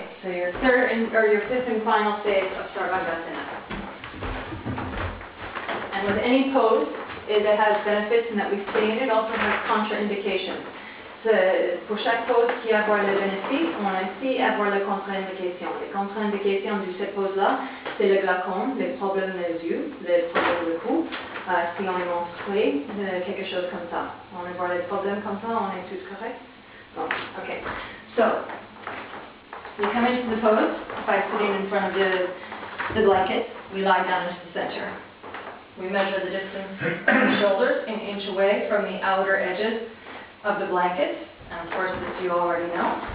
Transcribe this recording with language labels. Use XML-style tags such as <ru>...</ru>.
<en>so your third or your fifth and final phase of Sarvangasana. And with any pose, it has benefits in that we say it also has contraindications.</en> <fr>Pour chaque pose qui a avoir le bénéfice, on a aussi avoir les contre-indications. Les contre-indications de cette pose-là, c'est le glaucome, les problèmes des yeux, les problèmes de cou, si on est menstrué, quelque chose comme ça. On va voir les problèmes comme ça, on est tous corrects? Bon, okay.</fr> <en>So, we come into the pose by sitting in front of the blanket. We lie down into the center. We measure the distance of the shoulders an inch away from the outer edges of the blanket, and of course this you already know.</en>